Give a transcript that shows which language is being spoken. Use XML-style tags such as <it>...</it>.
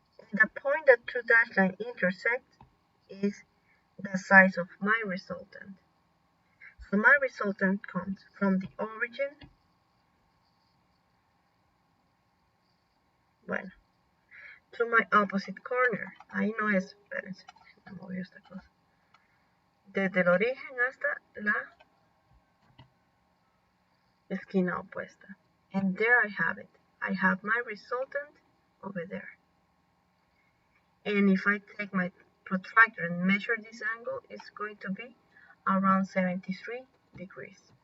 <en>And the point that two dash line intersect is the size of my resultant. So my resultant comes from the origin, bueno, to my opposite corner.</en> <es>Ahí no es, espérense, me movió esta cosa. Desde el origen hasta la esquina opuesta.</es> <en>And there I have it. I have my resultant over there. And if I take my protractor and measure this angle, it's going to be around 73 degrees.</en>